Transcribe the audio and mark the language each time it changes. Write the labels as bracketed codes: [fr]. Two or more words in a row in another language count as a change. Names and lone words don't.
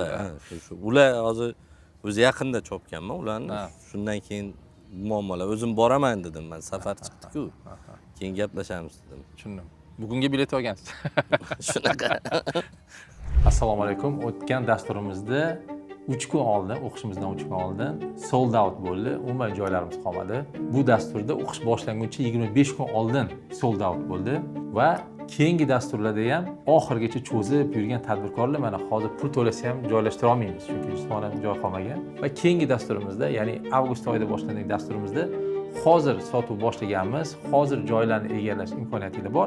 [uz] Ular hozir o'zi yaqinda chopganman ularni. Shundan keyin muammolar o'zim boraman dedim. Men safar chiqdi-ku. Keyin gaplashamiz dedim. Tushundim. Bugunga bilet olgansiz. Shunaqa. Assalomu alaykum. O'tgan dasturimizda 3 kun oldin, o'qishimizdan 3 kun oldin [en] sold out [uz] bo'ldi. Umuman joylarimiz qolmadi. Bu dasturda o'qish boshlanguncha 25 kun oldin [en] sold out [uz] bo'ldi va keyingi dasturlarda ham oxirigacha cho'zib yurgan tadbirkorlar mana hozir pul to'lasa ham joylashtira olmaymiz, chunki jismonan joy qolmagan. Va keyingi dasturimizda, ya'ni avgust oyida boshlangan dasturimizda hozir sotuv boshlaganmiz, hozir joylarni egallash imkoniyatingiz bor.